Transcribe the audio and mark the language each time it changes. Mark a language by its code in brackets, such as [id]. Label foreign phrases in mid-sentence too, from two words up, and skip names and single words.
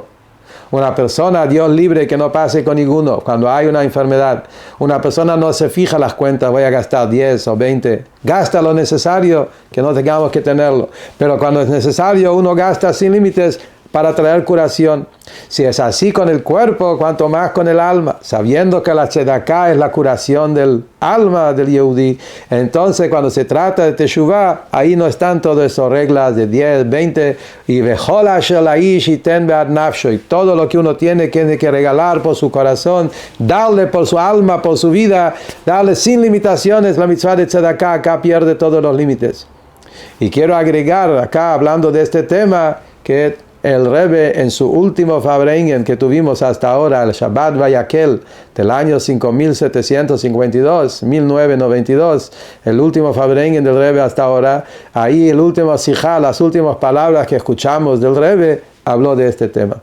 [es] Una persona, Dios libre que no pase con ninguno, cuando hay una enfermedad, una persona no se fija las cuentas, voy a gastar 10 o 20, gasta lo necesario, que no tengamos que tenerlo, pero cuando es necesario uno gasta sin límites para traer curación. Si es así con el cuerpo, cuanto más con el alma, sabiendo que la tzedakah es la curación del alma del Yehudi, entonces cuando se trata de teshuvah, ahí no están todas esas reglas de 10, 20, y [he] וכל אשר לאיש יתן בעד נפשו, [es] y todo lo que uno tiene que regalar por su corazón, darle por su alma, por su vida, darle sin limitaciones. La mitzvah de tzedakah acá pierde todos los límites. Y quiero agregar acá, hablando de este tema, que el Rebbe en su último Fabrengen que tuvimos hasta ahora, el Shabbat Vayakel del año 5752, 1992, el último Fabrengen del Rebbe hasta ahora, ahí el último Sijá, las últimas palabras que escuchamos del Rebbe, habló de este tema.